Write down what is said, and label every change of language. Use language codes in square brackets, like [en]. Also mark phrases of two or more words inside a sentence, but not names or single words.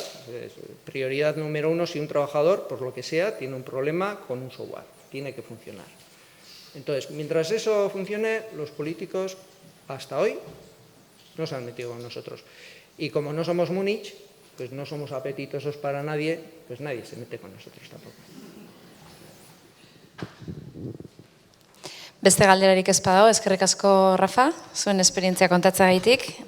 [es] Prioridad número 1, si un trabajador, por lo que sea, tiene un problema con un software, tiene que funcionar. Entonces, mientras eso funcione, los políticos, hasta hoy, no se han metido con nosotros. Y como no somos Múnich, pues no somos apetitosos para nadie, pues nadie se mete con nosotros tampoco. [eu] Beste galderarik ez badago, eskerrik asko Rafa, zuen esperientzia kontatzagatik.